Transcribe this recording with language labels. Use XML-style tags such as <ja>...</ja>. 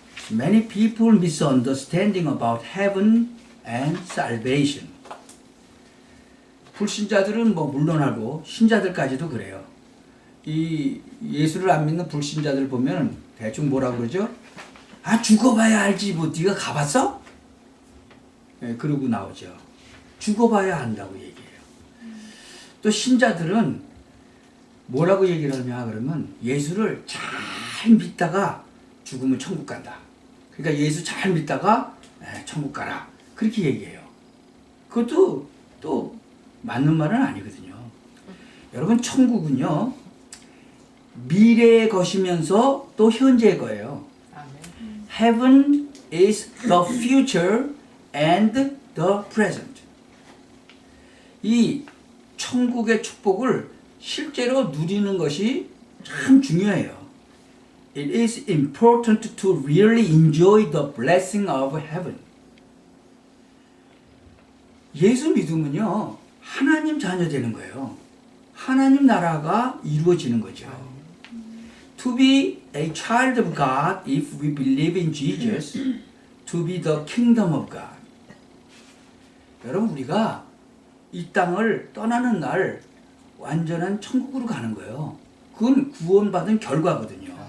<en>Many people misunderstanding about heaven and salvation.</en> <ko>불신자들은 물론하고 신자들까지도 그래요. 이 예수를 안 믿는 불신자들 보면 대충 뭐라고 그러죠? 아 죽어봐야 알지 뭐 네가 가봤어? 네, 그러고 나오죠. 죽어봐야 안다고 얘기해요. 또 신자들은 뭐라고 얘기를 하냐 그러면 예수를 잘 믿다가 죽으면 천국 간다. 그러니까 예수 잘 믿다가 천국 가라. 그렇게 얘기해요. 그것도 또 맞는 말은 아니거든요. 여러분 천국은요 미래의 것이면서 또 현재의 거예요.</ko> <en>Heaven is the future and the present.</en> <ko>이 천국의 축복을 실제로 누리는 것이 참 중요해요.</ko> <en>It is important to really enjoy the blessing of heaven.</en> <ko>예수 믿으면요 하나님 자녀 되는 거예요. 하나님 나라가 이루어지는 거죠.</ko> <en>To be a child of God, if we believe in Jesus, to be the kingdom of God.</en> <ko>여러분 우리가 이 땅을 떠나는 날 완전한 천국으로 가는 거예요. 그건 구원받은 결과거든요.</ko>